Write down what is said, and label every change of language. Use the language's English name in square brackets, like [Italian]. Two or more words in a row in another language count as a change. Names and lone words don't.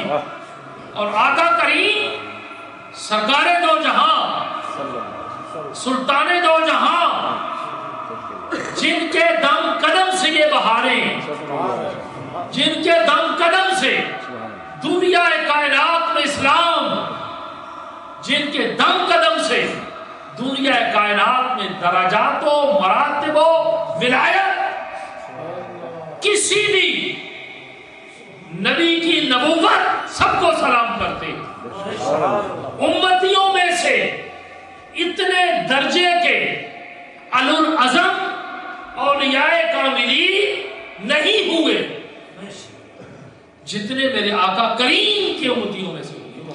[Urdu] اور آقا کریم سرکار دو جہاں، سلطان دو جہاں، جن کے دم قدم سے یہ بہاریں، جن کے دم قدم سے دنیا کائنات میں اسلام، جن کے دم قدم سے دنیا کائنات میں درجات و مراتب و ولایت کسی بھی نبی کی نبوت سب کو سلام کرتے ہیں۔ امتیوں میں سے اتنے درجے کے العظم اولیاء کاملین نہیں ہوئے جتنے میرے آقا کریم کے امتیوں میں سے ہوئے۔